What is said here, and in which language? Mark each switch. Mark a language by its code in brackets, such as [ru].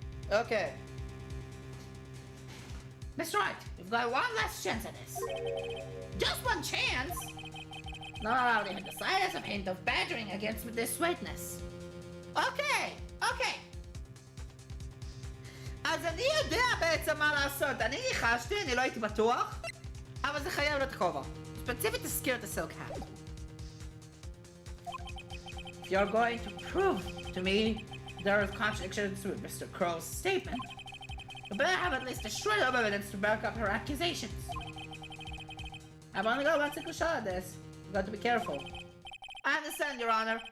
[en] Okay. Mr. Wright, we've got one last chance at this. Just one chance? Not allowed even the slightest of hint of badgering against this witness. Okay. [he] אז אני יודע בעצם מה לעשות. אני ניחשתי, אני לא הייתי בטוח, אבל זה חייב להיות כובע. ספציפית תזכיר את הסילק האט. [en] If you're going to prove to me there is contradictions with Mr. Crow's statement, you better have at least a shred of evidence to back up her accusations. I've only got one single shot at this. You've got to be careful. I understand, Your Honor.